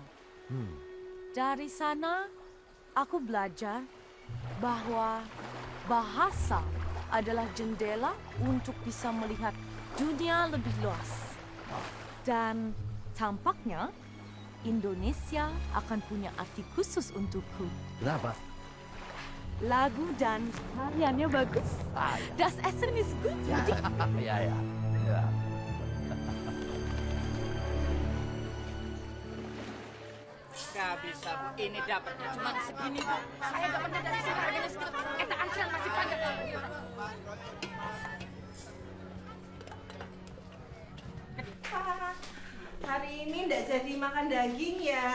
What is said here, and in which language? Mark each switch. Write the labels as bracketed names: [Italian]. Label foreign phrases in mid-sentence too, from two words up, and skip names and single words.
[Indonesian] Dari sana, aku belajar bahwa bahasa adalah jendela untuk bisa melihat dunia lebih luas. Dan tampaknya Indonesia akan punya arti khusus untukku. Kenapa? Lagu dan tariannya bagus. [German] Das Essen ist gut, Rudi. [Indonesian] Ya. Gak bisa, Bu. Ini dapatnya cuma segini, Bu. Saya gak bener dari sini harganya segitu. Eta antrian masih panjang. Hari ini ndak jadi makan daging ya.